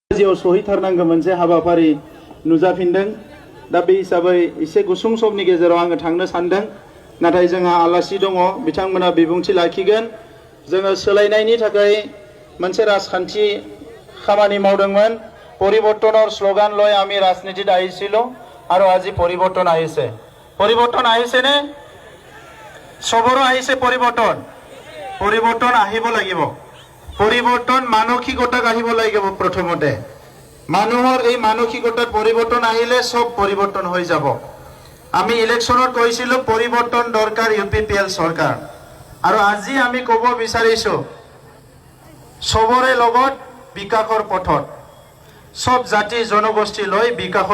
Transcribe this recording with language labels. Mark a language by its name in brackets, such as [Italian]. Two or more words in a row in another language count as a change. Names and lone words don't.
[Bodo] जियाव सहैथारनांगौ मोनसे हाबाफारि नुजाफिनदों दा बे हिसाबै एसे गुसुं समनि गेजेराव आङो थांनो सानदों नाथाय जोंहा आलासि दङ बिथांमोना बिबुंथि लाखिगोन जोङो सोलायनायनि थाखाय मोनसे राजखान्थि खामानि मावदोंमोन [Assamese] পৰিৱৰ্তনৰ স্লোগান লৈ আমি ৰাজনীতিত আহিছিলো আৰু আজি পৰিৱৰ্তন আহিছে নে সবৰো আহিছে পৰিৱৰ্তন আহিব লাগিব পৰিৱৰ্তন মানসিকতাক আহিব লাগিব প্ৰথমতে মানুহৰ এই মানসিকতাৰ পৰিৱৰ্তন আহিলে সব পৰিৱৰ্তন হৈ যাব আমি ইলেকশনত কৈছিলো পৰিৱৰ্তন দৰকাৰ ইউপিপিএল চৰকাৰ আৰু আজি আমি ক'ব বিচাৰিছো সবৰে লগত বিকাশৰ পথত সব জাতি জনগোষ্ঠী লৈ বিকাশৰ